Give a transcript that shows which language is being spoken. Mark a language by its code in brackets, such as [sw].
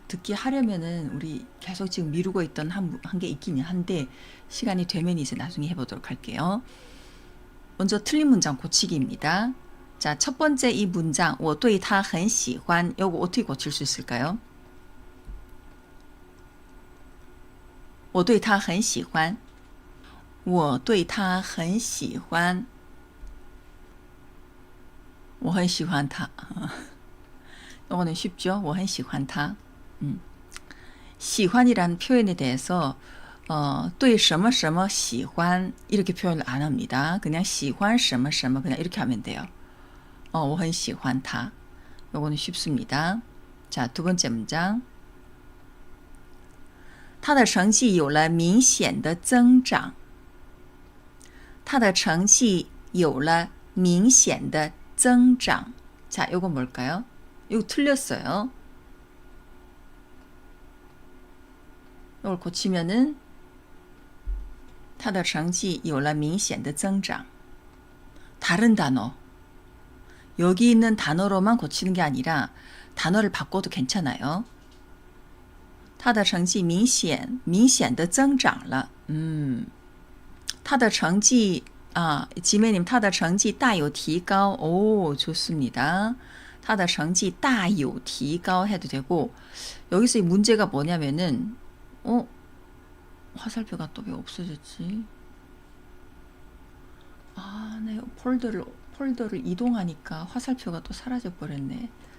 [ko] 듣기 하려면은 우리 계속 지금 미루고 있던 한 게 있기는 한데 시간이 되면 이제 나중에 해보도록 할게요. 먼저 틀린 문장 고치기입니다. 자, 첫 번째 이 문장 [zh] 我对他很喜欢 [ko] 요거 어떻게 고칠 수 있을까요? [zh] 我对他很喜欢我对他很喜欢我很喜欢他 [ko] 이거는 쉽죠? [zh] 我很喜欢他 [ko] 喜欢이란 표현에 대해서 [zh] 对什么什么喜欢 [ko] 이렇게 표현을 안 합니다. 그냥 [zh] 喜欢什么什么 [ko] 그냥 이렇게 하면 돼요. [zh] 我很喜欢他 [ko] 요거는 쉽습니다.자, 두 번째 문장 [zh] 他的成绩有了明显的增长 [ko] 他的成绩有了明显的增长 자, 요거 뭘까요? 이거 틀렸어요. 이걸 고치면은 [zh] 他的成绩有了明显的增长 [ko] 다른 단어 여기 있는 단어로만 고치는 게 아니라 단어를 바꿔도 괜찮아요. [zh] 他的成绩明显的增长了他的成绩지매님 他的成绩大有提高 [ko] 오, 좋습니다. [zh] 他的成绩大有提高 [ko] 해도 되고 여기서 이 문제가 뭐냐면은 화살표가 또 왜 없어졌지? 네, 폴더를 이동하니까 화살표가 또 사라져 버렸네.